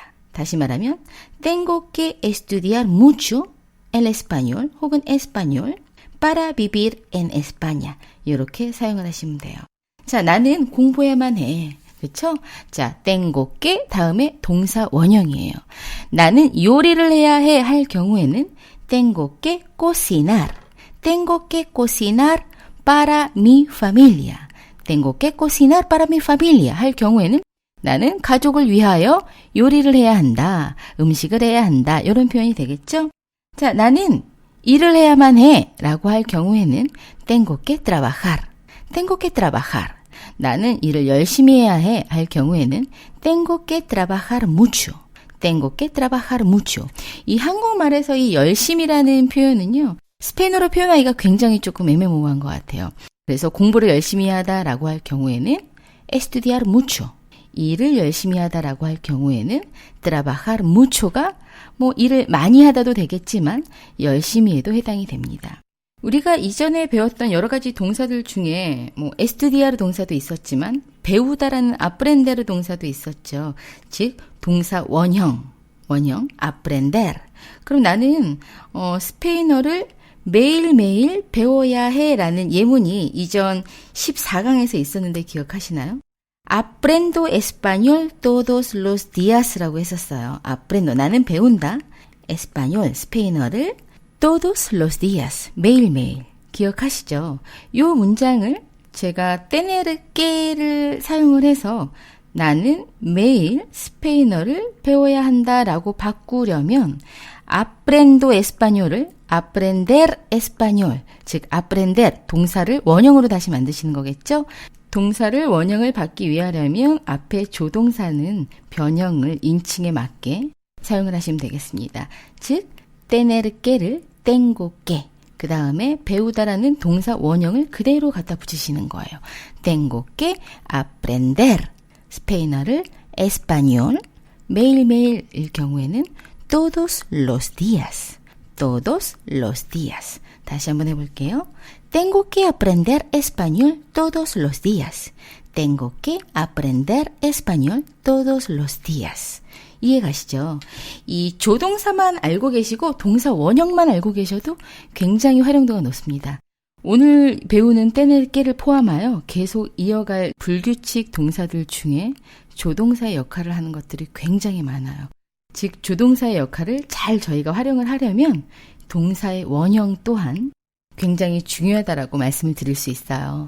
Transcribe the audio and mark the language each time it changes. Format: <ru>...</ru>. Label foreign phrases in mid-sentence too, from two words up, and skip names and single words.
<ko>다시 말하면</ko> <es>tengo que estudiar mucho el español</es> <ko>혹은</ko> <es>español para vivir en España.</es> <ko>이렇게 사용을 하시면 돼요. 자, 나는 공부해야만 해. 그렇죠? 자,</ko> <es>tengo que</es> <ko>다음에 동사 원형이에요. 나는 요리를 해야 해 할 경우에는</ko> <es>tengo que cocinar. Tengo que cocinar para mi familia. Tengo que cocinar para mi familia</es> <ko>할 경우에는 나는 가족을 위하여 요리를 해야 한다. 음식을 해야 한다. 이런 표현이 되겠죠? 자, 나는 일을 해야만 해 라고 할 경우에는</ko> <es>tengo que trabajar. Tengo que trabajar.</es> <ko>나는 일을 열심히 해야 해 할 경우에는</ko> <es>tengo que trabajar mucho. Tengo que trabajar mucho.</es> <ko>이 한국말에서 이 열심히라는 표현은요. 스페인어로 표현하기가 굉장히 조금 애매모호한 것 같아요. 그래서 공부를 열심히 하다라고 할 경우에는</ko> <es>estudiar mucho.</es> <ko>일을 열심히 하다라고 할 경우에는</ko> <es>trabajar mucho</es> <ko>가 뭐 일을 많이 하다도 되겠지만 열심히 해도 해당이 됩니다. 우리가 이전에 배웠던 여러 가지 동사들 중에 뭐 estudiar 동사도 있었지만 배우다라는 aprender 동사도 있었죠. 즉 동사 원형 aprender. 그럼 나는 스페인어를 매일매일 배워야 해라는 예문이 이전 14강에서 있었는데 기억하시나요?</ko> <es>Aprendo español todos los días라고 했었어요.</es> <ko>Aprendo, 나는 배운다.</ko> <es>español, 스페인어를 todos los días,</es> <ko>매일매일. 기억하시죠? 이 문장을 제가</ko> <es>tener que</es> <ko>를 사용을 해서 나는 매일 스페인어를 배워야 한다라고 바꾸려면</ko> <es>aprendo español</es> <ko>을</ko> <es>aprender español,</es> <ko>즉 aprender 동사를 원형으로 다시 만드시는 거겠죠? 동사를 원형을 받기 위하려면 앞에 조동사는 변형을 인칭에 맞게 사용을 하시면 되겠습니다. 즉,</ko> <es>tener que를 tengo que,</es> <ko>그 다음에 배우다라는 동사 원형을 그대로 갖다 붙이시는 거예요.</ko> <es>tengo que aprender 스페인어를 español,</es> <ko>매일매일일 경우에는</ko> <es>todos los días, todos los días.</es> <ko>다시 한번 해볼게요.</ko> <es>Tengo que aprender español todos los días. Tengo que aprender español todos los días.</es> <ko>이해 가시죠? 이 조동사만 알고 계시고 동사 원형만 알고 계셔도 굉장히 활용도가 높습니다. 오늘 배우는 tener que를 포함하여 계속 이어갈 불규칙 동사들 중에 조동사의 역할을 하는 것들이 굉장히 많아요. 즉, 조동사의 역할을 잘 저희가 활용을 하려면 동사의 원형 또한 굉장히 중요하다라고 말씀을 드릴 수 있어요.</ko>